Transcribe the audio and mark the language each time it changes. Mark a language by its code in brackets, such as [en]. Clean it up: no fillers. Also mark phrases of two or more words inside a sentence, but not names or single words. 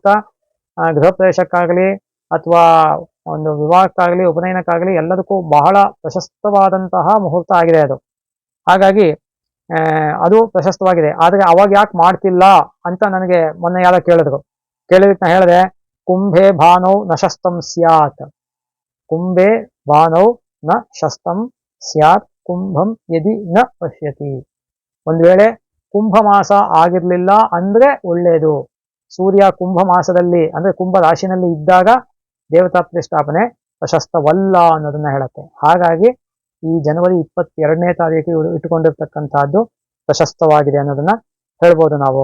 [kn] ಗೃಹ ಪ್ರವೇಶಕ್ಕಾಗಲಿ ಅಥವಾ ಒಂದು ವಿವಾಹಕ್ಕಾಗಲಿ ಉಪನಯನಕ್ಕಾಗಲಿ ಎಲ್ಲದಕ್ಕೂ ಬಹಳ ಪ್ರಶಸ್ತವಾದಂತಹ ಮುಹೂರ್ತ ಆಗಿದೆ ಅದು. ಹಾಗಾಗಿ ಅದು ಪ್ರಶಸ್ತವಾಗಿದೆ. ಆದ್ರೆ ಅವಾಗ ಯಾಕೆ ಮಾಡ್ತಿಲ್ಲ ಅಂತ ನನಗೆ ಮೊನ್ನೆ ಯಾರ ಕೇಳಿದಕ್ಕೆ ನಾ ಹೇಳಿದೆ, [sa] ಕುಂಭೆ ಭಾನೌ ನ ಶಸ್ತಂ ಸ್ಯಾತ್, ಕುಂಭೆ ಭಾನೌ ನ ಶಸ್ತಂ ಸ್ಯಾತ್ ಕುಂಭಂ ಯದಿ ನ ಪಶ್ಯತಿ. [kn] ಒಂದ್ ವೇಳೆ ಕುಂಭ ಮಾಸ ಆಗಿರ್ಲಿಲ್ಲ ಅಂದ್ರೆ ಒಳ್ಳೇದು. ಸೂರ್ಯ ಕುಂಭ ಮಾಸದಲ್ಲಿ ಅಂದ್ರೆ ಕುಂಭ ರಾಶಿನಲ್ಲಿ ಇದ್ದಾಗ ದೇವತಾ ಪ್ರತಿಷ್ಠಾಪನೆ ಪ್ರಶಸ್ತವಲ್ಲ ಅನ್ನೋದನ್ನ ಹೇಳುತ್ತೆ. ಹಾಗಾಗಿ ಈ ಜನವರಿ 22ನೇ ತಾರೀಕು ಇವರು ಇಟ್ಟುಕೊಂಡಿರ್ತಕ್ಕಂಥದ್ದು ಪ್ರಶಸ್ತವಾಗಿದೆ ಅನ್ನೋದನ್ನ ಹೇಳ್ಬೋದು ನಾವು.